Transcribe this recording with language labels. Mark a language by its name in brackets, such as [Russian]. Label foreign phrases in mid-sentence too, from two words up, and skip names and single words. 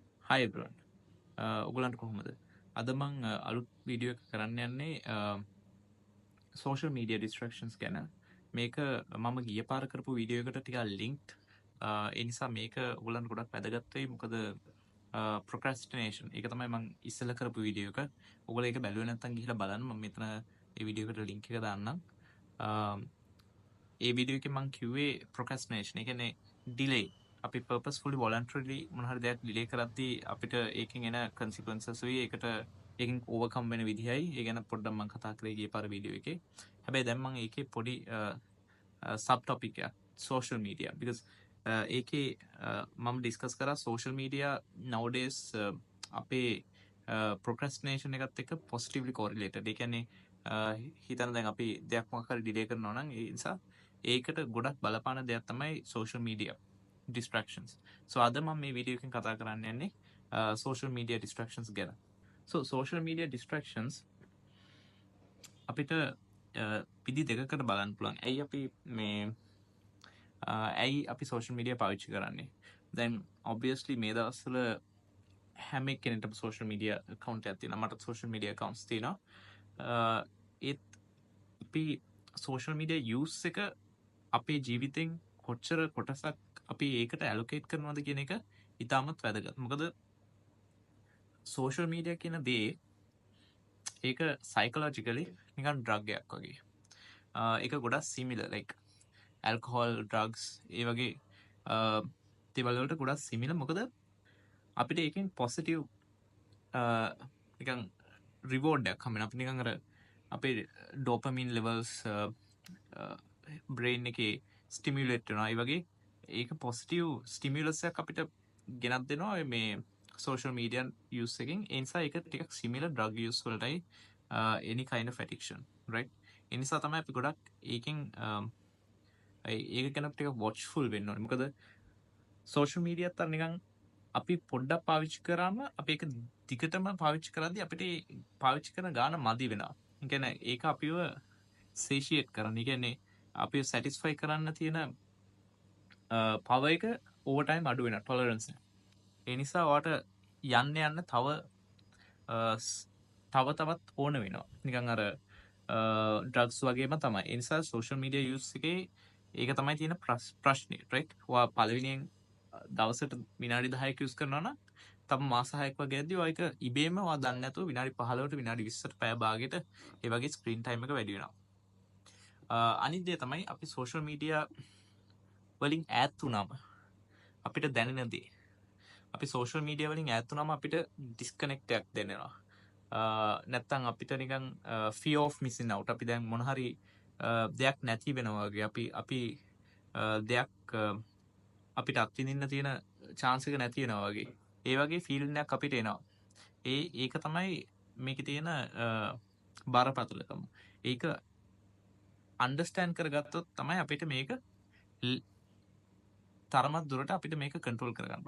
[English] Hi everyone. [Sinhala] ඔගලන්ට කොහොමද? අද මං අලුත් වීඩියෝ එක කරන්න යන්නේ [English] social media distractions [Sinhala] ගැන. මේක මම ගිය පාර කරපු වීඩියෝ එකට ටිකක් linked. ඒ නිසා මේක ඔයගලන්ට ගොඩක් වැදගත් වෙයි. මොකද procrastination ඒක තමයි මං ඉස්සෙල්ලා කරපු වීඩියෝ එක. ඔයගොල්ලෝ ඒක බැලුවේ නැත්නම් ගිහිල්ලා බලන්න. මම මෙතන මේ වීඩියෝ එකට link එක දාන්නම්. ඒ වීඩියෝ එකේ මං කිව්වේ procrastination. ඒ කියන්නේ delay. අපි [English] purposefully voluntarily [Sinhala] මොන හරි දෙයක් delay කරද්දී අපිට ඒකෙන් එන consequences වෙයි. ඒකට ඒකෙන් overcome වෙන විදිහයි. ඒ ගැන පොඩ්ඩක් මං කතා කරේ ගිය පාර වීඩියෝ එකේ. හැබැයි දැන් මං ඒකේ පොඩි [English] sub topic [Sinhala] එකක් [English] social media because [Sinhala] ඒකේ මම discuss කරා [English] social media nowadays [Sinhala] අපේ procrastination එකත් එක්ක [English] positively correlated. [Sinhala] ඒ කියන්නේ හිතන්න දැන් අපි දෙයක් මොකක් හරි delay කරනවා නම් ඒ නිසා ඒකට ගොඩක් බලපාන දෙයක් තමයි [English] social media distractions. [Sinhala] So අද මම මේ වීඩියෝ එකෙන් කතා කරන්න යන්නේ [English] social media distractions [Sinhala] ගැන. [English] So social media distractions [Sinhala] අපිට විදි දෙකකට බලන්න පුළුවන්. ඇයි අපි [English] social media [Sinhala] පාවිච්චි කරන්නේ? දැන් obviously මේ දවස්වල හැම කෙනෙක්ටම [English] social media account [Sinhala] එකක් තියෙනවා. මටත් [English] social media accounts [Sinhala] තියෙනවා. ඒත් අපි [English] social media use [Sinhala] එක අපේ ජීවිතෙන් කොච්චර කොටසක් අපි ඒකට allocate කරනවද කියන එක ඉතාමත් වැදගත්. මොකද [English] social media [Sinhala] කියන දේ ඒක psychologically නිකන් drug එකක් වගේ. ඒක ගොඩක් [English] similar like alcohol, drugs [Sinhala] ඒ වගේ දේවල් වලට ගොඩක් similar. මොකද අපිට ඒකෙන් positive නිකන් reward එකක් හම්බෙනවා. අපි නිකන් අර අපේ [English] dopamine levels brain [Sinhala] එකේ stimulate වෙනවා. ඒ වගේ ඒක [English] positive stimulus [Sinhala] එකක් අපිට ගෙනත් දෙනවා මේ [English] social media use [Sinhala] එකෙන්. ඒ නිසා ඒක ටිකක් similar [English] drug use [Sinhala] වලටයි [English] any kind of addiction, right? [Sinhala] ඒ නිසා තමයි අපි ගොඩක් ඒකෙන් ඒක ගැන ටිකක් watchful වෙන්න ඕනේ. මොකද [English] social media [Sinhala] අතර නිකන් අපි පොඩ්ඩක් පාවිච්චි කරාම අපි ඒක දිගටම පාවිච්චි කරද්දී අපිට පාවිච්චි කරන ගාන මදි වෙනවා. ඒ කියන්නේ ඒක අපිව satiate කරන්න. ඒ කියන්නේ අපිව satisfy කරන්න තියෙන power එක [English] over time [Sinhala] අඩු වෙනවා, tolerance එක. ඒ නිසා ඔයාට යන්න තවත් ඕන වෙනවා. නිකන් අර ඩ්‍රග්ස් වගේම තමයි. ඒ නිසා [English] social media use [Sinhala] එකේ ඒක තමයි තියෙන ප්‍රශ්නේ, right? ඔයා පළවෙනියෙන් දවසට විනාඩි 10ක් use කරනවා නම් තම මාස 6ක් වගේ යද්දී ඔයා ඒක ඉබේම ඔයා දන්නේ නැතුව විනාඩි 15ට විනාඩි 20ට පැය භාගයට ඒ වගේ [English] screen time [Sinhala] එක වැඩි වෙනවා. අනිත් දේ තමයි අපි [English] social media [Sinhala] වලින් ඈත් වුණාම අපිට දැනෙන දේ. අපි [English] social media [Sinhala] වලින් ඈත් වුණාම අපිට disconnect එකක් දැනෙනවා. නැත්තම් අපිට නිකන් [English] fear of missing out. [Sinhala] අපි දැන් මොන හරි දෙයක් නැති වෙනවා වගේ. අපි දෙයක් අපිට අත්විඳින්න තියෙන chance එක නැති වෙනවා වගේ. ඒ වගේ feeling එකක් අපිට එනවා. ඒක තමයි මේකේ තියෙන බරපතලකම. ඒක understand කරගත්තොත් තමයි අපිට මේක තරමක් දුරට අපිට මේක control කරගන්න පුළුවන්.